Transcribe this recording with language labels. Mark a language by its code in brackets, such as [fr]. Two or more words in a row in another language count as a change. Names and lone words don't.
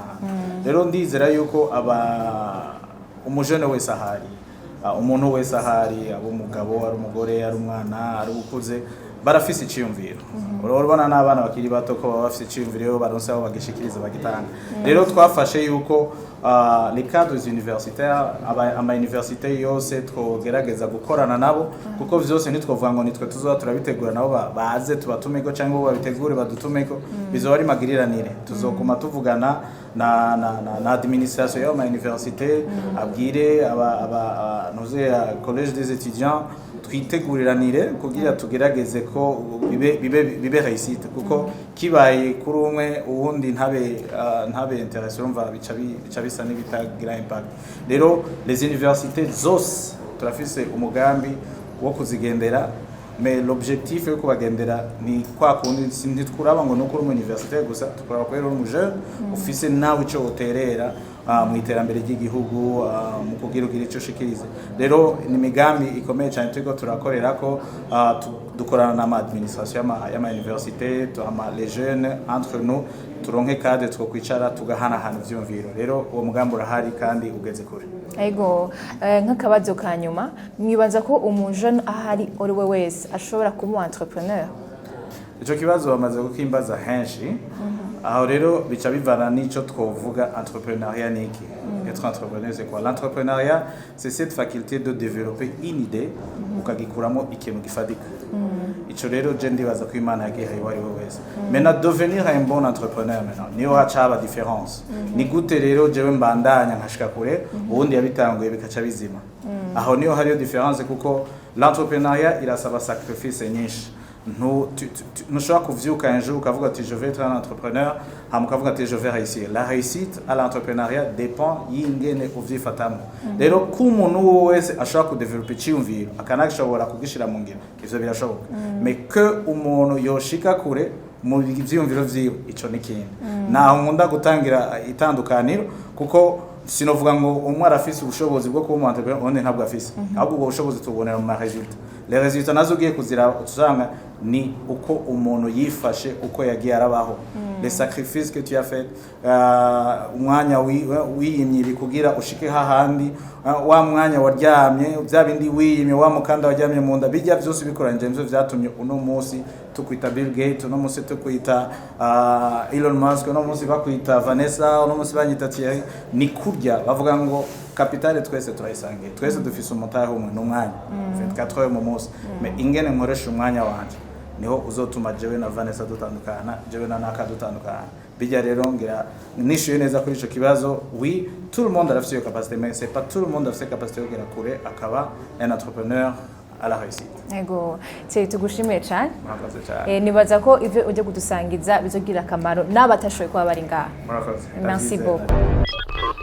[rn] Rero ndizera yuko umujene wese ahari umuntu wese ahari abo umugabo ari umugore ari umwana ari ukuze barafise iciyumviro. Urabona n'abana bakiri bato ko baba bafise iciyumviro baronse aho bagishikiriza bagitanga. Rero twafashe yuko [fr] les cadres universitaires [rn] ama université yose twogerageza gukorana nabo kuko vyose nitwovuga ngo nitwe tuzoba turabitegura nabo baze tubatumeko cyangwa babitegure badutumeko bizoba ari magiriranire tuzokuma tuvugana na administration y'ama université abwire noze [fr] collège des étudiants [rn] twiteguriranire kugira tugerageze ko bibe réussite kuko kibaye kuri umwe uwundi ntabe intéressé urumva bica bisa n'ibitagira impact. Rero [fr] les universités [rn] zose turafise umugambi wo kuzigendera [fr] mais l'objectif [rn] yo kubagendera ni kwa kundi ntitkuraba ngo nuko mu université gusa tukuraba ko rero umuje ufise nawe ico uterera mu iterambere ry'igihugu mu kugira ico shikirize. Rero ni migambi ikomeye cyane turiko turakorera ko dukorana na administration y'ama université ama [fr] les jeunes entre nous [rn] turonke cadre two kwicara tugahanahana ivyumviro. Rero uwo mugambi urahari kandi ugeze kure. Ego nk'akabazo kanyuma mwibaza ko umujene ahari uri we wese ashobora kuba entrepreneur? Ico kibazo bamaze kukimbaza henshi aho rero bica bivana n'ico twovuga entrepreneuriat niki. [fr] Être entrepreneur c'est quoi? L'entrepreneuriat c'est cette faculté de développer une idée [rn] ukagikuramo ikintu gifadika. Ico rero je ndibaza ko Imana yagiye wari wese. [fr] Maintenant devenir un bon entrepreneur maintenant [rn] niyo hacaba [fr] différence. [rn] Ni gute rero jewe mbandanya nkashika kure ubundi yabitanguye bikaca bizima. Aho niyo hariyo différence kuko l'entrepreneuriat irasaba sacrifice nyinshi. Ntushobora kuvyuka [fr] un jour [rn] ukavuga ati [fr] je vais être un entrepreneur [rn] hama ukavuga ati [fr] je vais réussir. La réussite à l'entrepreneuriat dépend [rn] y'ingene uvyifatamo. Rero ku muntu wese ashobora kudevelopa iciyumviro akanashobora kugishira mu ngiro ivyo birashoboka. [fr] Mais que [rn] umuntu yoshika kure mu vyiyumviro vyiwe ico nikindi. Naho nkunda gutangira itandukaniro kuko sinovuga ngo umwe arafise ubushobozi bwo kuba entrepreneur onde ntabwo afise. Ahubwo ubwo bushobozi tubonera mu ma resultat. [fr] Les résultats [rn] nazo ugiye kuzira usanga ni uko umuntu yifashe uko yagiye arabaho. [fr] Les sacrifices que tu as fait [rn] umwanya wiyimye kugira ushike hahandi wa mwanya waryamye bya bindi wiyimye wa mukanda waryamye mu nda bijya byose bikoranje nzo vyatumye uno munsi tukwita Bill Gates uno munsi tukwita Elon Musk uno munsi bakwita Vanessa uno munsi banyita Thierry ni kurya bavuga ngo capitale twese turayisangiye twese dufise umutahe umwe n'umwanya 24 heures mu munsi mais ingene nkoresha umwanya wanje niho uzotuma jewe na Vanessa dutandukana jewe na Naka dutandukana bijya rero ngira nishuye neza kuri ico kibazo. [fr] Oui, tout le monde a la capacité mais c'est pas tout le monde a la capacité [rn] yo kugera kure akaba [fr] un entrepreneur à la réussite. [rn] Ego tugushimiye cyane. Murakoze cyane. Nibaza ko ivyo uje kudusangiza bizogira akamaro n'abatashoboye kuba bari ngaha. Murakoze. [fr] Merci beaucoup.